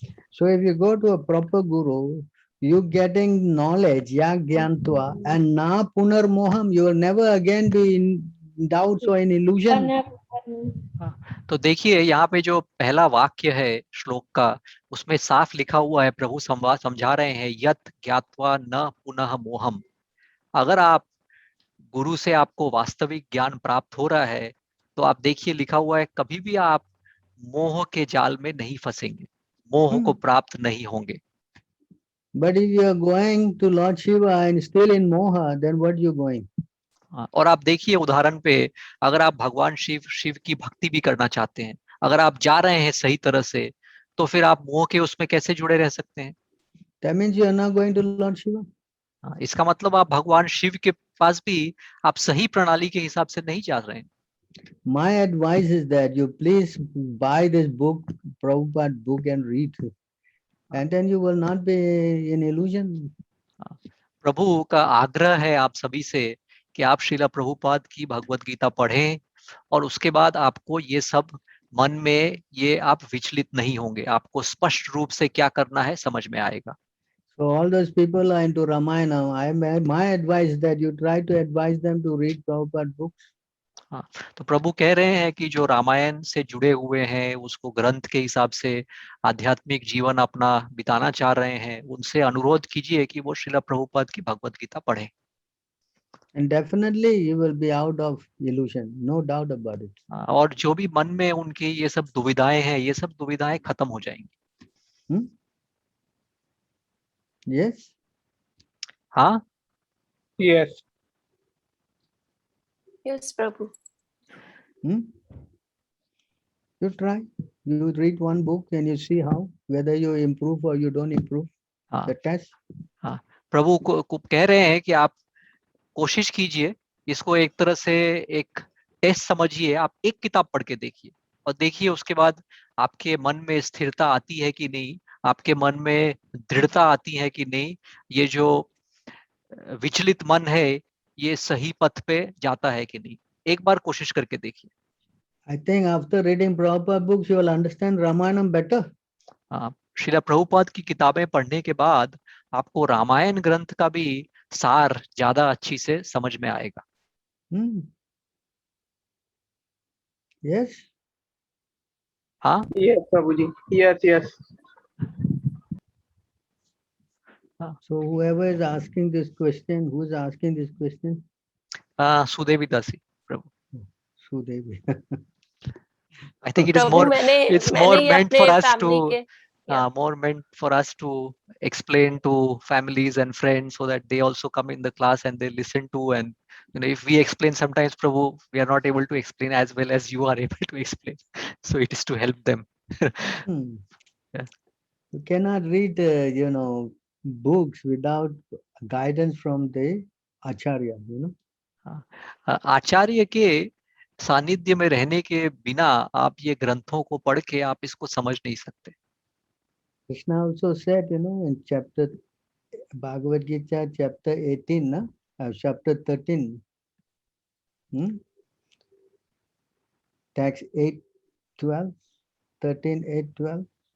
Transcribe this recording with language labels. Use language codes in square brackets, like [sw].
[en] So if you go to a proper guru, you getting knowledge, [sa] ya gyantva, and na punar moham, [en] you will never again be in doubts or in illusion. [hi] तो देखिए यहाँ पे जो पहला वाक्य है श्लोक का, उसमें साफ लिखा हुआ है, प्रभु संवाद समझा रहे हैं, [sa] यत ज्ञात्वा न पुनः मोहम। [hi] अगर आप गुरु से आपको वास्तविक ज्ञान प्राप्त हो रहा है, तो आप देखिए लिखा हुआ है, कभी भी आप मोह के जाल में नहीं फंसेंगे, मोह को प्राप्त नहीं होंगे। [en] But if you are going to Lord Shiva and still in moha, then what you going? [hi] और आप देखिए उदाहरण पे, अगर आप भगवान शिव की भक्ति भी करना चाहते हैं, अगर आप जा रहे हैं सही तरह से, तो फिर आप मोह के उसमें कैसे जुड़े रह सकते हैं? [en] That means you are not going to Lord Shiva. [hi] इसका मतलब आप भगवान शिव के पास भी आप सही प्रणाली के हिसाब से नहीं जा रहे हैं। [en] My advice is that you please buy this book, Prabhupada book, and read it, and then you will not be in illusion. [hi] प्रभु का आग्रह है आप सभी से कि आप श्रीला प्रभुपाद की भगवत गीता पढ़ें, और उसके बाद आपको ये सब मन में ये आप विचलित नहीं होंगे, आपको स्पष्ट रूप से क्या करना है समझ में आएगा। [en] So all those people are into Ramayana. My advice is that you try to advise them to read Prabhupada books. [hi] हाँ, तो प्रभु कह रहे हैं कि जो रामायण से जुड़े हुए हैं, उसको ग्रंथ के हिसाब से आध्यात्मिक जीवन अपना बिताना चाह रहे हैं, उनसे अनुरोध कीजिए कि वो श्रीला प्रभुपाद की भगवत गीता पढ़ें। [en] And definitely you will be out of illusion, no doubt about it. [hi] और जो भी मन में उनकी ये सब दुविधाएं हैं, ये सब दुविधाएं खत्म हो जाएंगी। [en] Yes. [hi] हाँ। [en] Yes. Yes, Prabhu. You try. You read one book and you see how, whether you improve or you don't improve. The test. [hi] हाँ, प्रभु को कह रहे हैं कि आप कोशिश कीजिए, इसको एक तरह से एक टेस्ट समझिए, आप एक किताब पढ़ के देखिए और देखिए उसके बाद आपके मन में स्थिरता आती है कि नहीं, आपके मन में दृढ़ता आती है कि नहीं, ये जो विचलित मन है ये सही पथ पे जाता है कि नहीं, एक बार कोशिश करके देखिए। [en] I think after reading Prabhupada books, you will understand Ramayanam better. [hi] Srila Prabhupada की किताबें पढ़ने के बाद आपको रामायण ग्रंथ का भी सार ज्यादा अच्छी से समझ में आएगा। [en] Yes. [hi] हाँ। [en] Yes, Prabhuji. Yes, yes. So whoever is asking this question, who is asking this question? [hi] Sudevi दासी प्रभु। [en] Sudevi. I think it is more, it's more meant for us to more meant for us to explain to families and friends so that they also come in the class and they listen to. And if we explain sometimes, Prabhu, we are not able to explain as well as you are able to explain. So it is to help them. Yeah. You cannot read, books without guidance from the acharya, [hi] आचार्य के सानिध्य में रहने के बिना आप ये ग्रंथों को पढ़ के आप इसको समझ नहीं सकते. [en] Krishna also said, in chapter Bhagavad Gita, chapter 18, chapter 13, text 8:12, 13:8:12.